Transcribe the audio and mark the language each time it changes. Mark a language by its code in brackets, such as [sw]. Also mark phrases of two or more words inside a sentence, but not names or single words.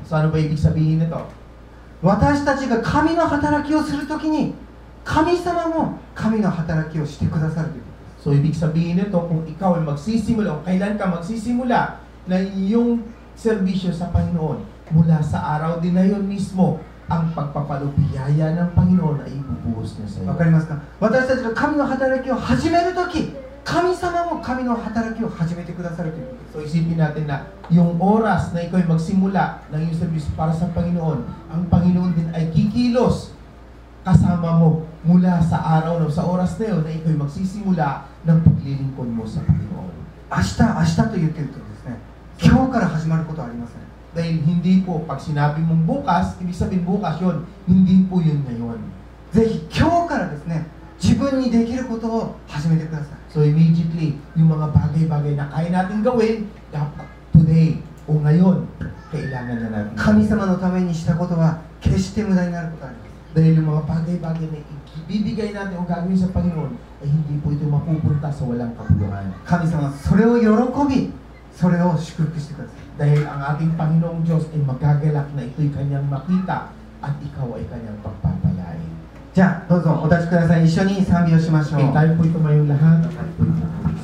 [tl] So, ano ba ibig sabihin nito? [ja] 私たちが神の働きをするときに神様も神の働きをしてくださるということです。 [tl] So, ibig sabihin nito, kung ikaw ay magsisimula, o kailan ka magsisimula na iyong serbisyo sa Panginoon, mula sa araw din na yun mismo, ang pagpapalubiyaya ng Panginoon ay ibubuhos niya sa iyo. [ja] わかりますか？私たちが神の働きを始めるとき、神様も神の働きを始めてくださるということです。 [tl] So, isipin natin na yung oras na ikaw ay magsimula ng iyong serbisyo para sa Panginoon, ang Panginoon din ay kikilos kasama mo mula sa araw na sa oras na yun na ikaw ay magsisimula ng paglilingkod mo sa Panginoon. [ja] 明日と言ってるとですね、今日から始まることはありません。 [tl] Dahil hindi po, pag sinabi mong bukas, ibig sabihin bukas yun, hindi po yun ngayon. [ja] ぜひ今日からですね、自分にできることを始めてください。 [en] So immediately, [tl] yung mga bagay-bagay na kaya natin gawin, dapat today o ngayon, kailangan na natin. [ja] 神様のためにしたことは決して無駄になることはありません。 [tl] Dahil yung mga bagay-bagay na ibibigay natin o gagawin sa Panginoon, ay hindi po ito mapupunta sa walang kabuluhan. [ja] 神様はそれを喜び、それを祝福してください。 [tl] Dahil ang ating Panginoong Diyos ay magagalak na ito'y kanyang makita at ikaw ay kanyang pagpapalain. [ja] じゃあどうぞお立ちください。一緒に賛美をしましょう。 [tl] Okay, tayo po ito ngayong lahat at tayo po ito.